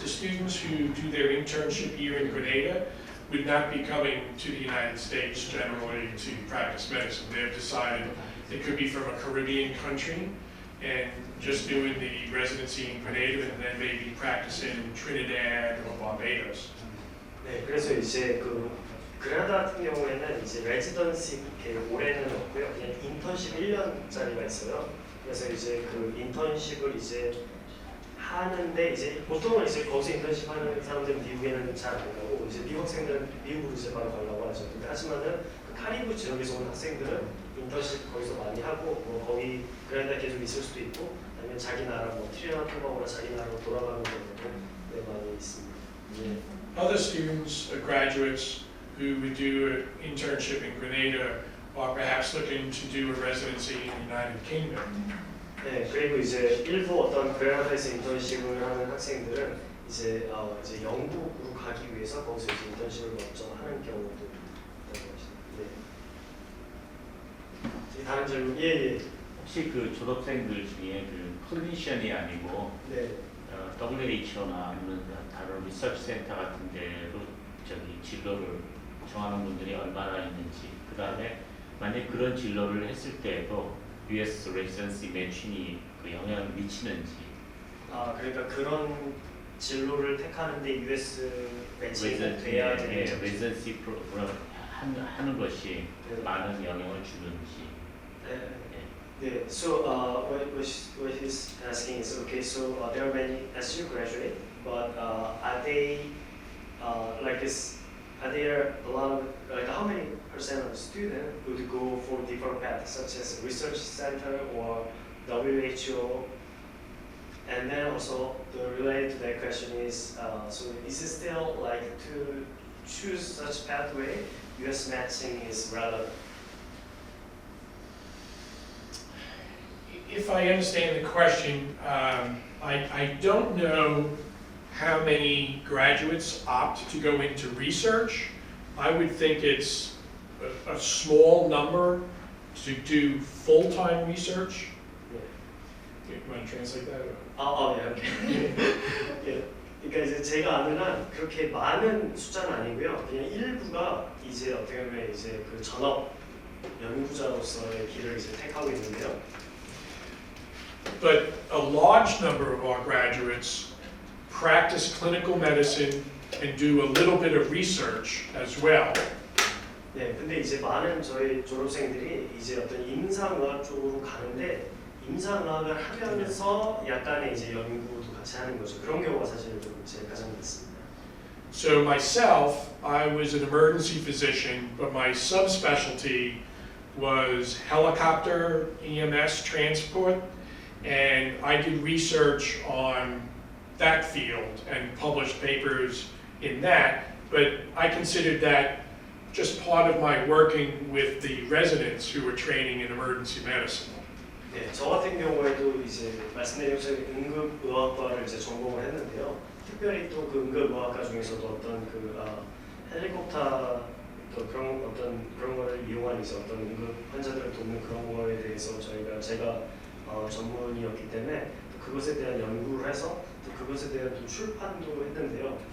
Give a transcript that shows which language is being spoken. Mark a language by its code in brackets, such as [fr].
[en] The students who do their internship year in Grenada would not be coming to the United States generally to practice medicine. They've decided it could be from a Caribbean country and just doing the residency in Grenada and then maybe practice in Trinidad or Barbados. [ko] 네, 그래서 이제 그 그레나다 같은 경우에는 이제 레지던시 이렇게 올해는 없고요. 그냥 인턴십 1년짜리가 있어요. 그래서 이제 그 인턴십을 이제 하는데 이제 보통은 이제 거기서 인턴십 하는 사람들은 미국에는 잘 안 가고 이제 미국 학생들은 미국으로 이제 바로 가려고 하죠. 근데 하지만은 그 카리브 지역에서 온 학생들은 인턴십 거기서 많이 하고 뭐 거기 그레나다 계속 있을 수도 있고 아니면 자기 나라 뭐 트리니다드 토바고나 자기 나라로 돌아가는 경우도 네, 많이 있습니다. 네. [en] Other students, graduates who would do an internship in Grenada or perhaps looking to do a residency in the United Kingdom. [ko] 네, 그리고 이제 일부 어떤 그레나다에서 인턴십을 하는 학생들은 이제 영국으로 가기 위해서 거기서 이제 인턴십을 먼저 하는 경우도 있다고 하시네요. 네. 다른 질문? 예. 혹시 그 졸업생들 중에 그 클리니션이 아니고 네. WHO나 아니면 다른 리서치 센터 같은 데로 저기 진로를 정하는 분들이 얼마나 있는지, 그 다음에 만약 그런 진로를 했을 때도 US 레지던시 매칭이 그 영향을 미치는지. 아, 그러니까 그런 진로를 택하는데 US 매칭이 돼야 되는 레지던시 프로그램 하는 것이 많은 영향을 주는지. [en] Yeah. So what he's asking is, okay, so there are many SU graduate, but are they like this? Are there a lot of like how many percent of students would go for different paths, such as research center or WHO? And then also the related to that question is, so is it still like to choose such pathway? US matching is relevant. If I understand the question, I don't know how many graduates opt to go into research. I would think it's a small number to do full-time research. You want to translate that? [ko] 네. 예. 그러니까 이제 제가 아는 한 그렇게 많은 숫자는 아니고요. 그냥 일부가 이제 어떻게 보면 이제 그 전업 연구자로서의 길을 이제 택하고 있는데요. [en] But a large number of our graduates practice clinical medicine and do a little bit of research as well. [ko] 네, 근데 이제 많은 저희 졸업생들이 이제 어떤 임상의학 쪽으로 가는데 임상의학을 하면서 약간의 이제 연구도 같이 하는 거죠. 그런 경우가 사실 좀 제일 가장 많습니다. [en] So myself, I was an emergency physician, but my subspecialty was helicopter EMS transport, and I did research on that field and published papers in that, but I considered that just part of my working with the residents who were training in emergency medicine. [ko] 네, 저 같은 경우에도 이제 말씀드린 것처럼 응급의학과를 이제 전공을 했는데요. 특별히 또 그 응급의학과 중에서도 어떤 그 헬리콥터 또 그런 거를 이용한 이제 어떤 응급 환자들을 돕는 그런 거에 대해서 제가 전문이었기 때문에 또 그것에 대한 연구를 해서 또 그것에 대한 또 출판도 했는데요.